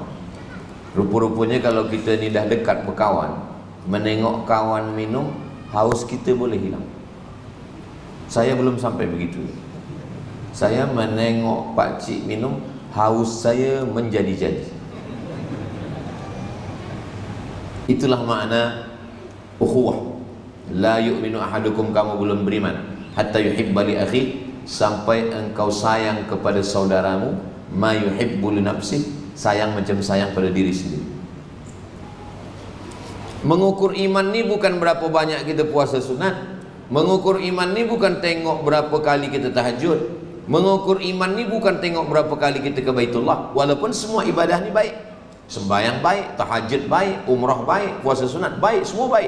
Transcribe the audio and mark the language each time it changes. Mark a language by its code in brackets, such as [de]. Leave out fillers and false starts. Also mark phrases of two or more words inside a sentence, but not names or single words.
[ms] Rupa-rupanya kalau kita ni dah dekat berkawan, menengok kawan minum, haus kita boleh hilang. Saya belum sampai begitu. Saya menengok pakcik minum, haus saya menjadi-jadi. Itulah makna ukhuwah. [ar] لا يؤمن أحدكم, [ms] kamu belum beriman, [ar] حتى يحب لأخيه, [ms] sampai engkau sayang kepada saudaramu [ar] ما يحب لنفسه, [ms] sayang macam sayang pada diri sendiri. Mengukur iman ni bukan berapa banyak kita puasa sunat. Mengukur iman ni bukan tengok berapa kali kita tahajud. Mengukur iman ni bukan tengok berapa kali kita ke Baitullah. Walaupun semua ibadah ni baik, sembahyang baik, tahajud baik, umrah baik, puasa sunat baik, semua baik.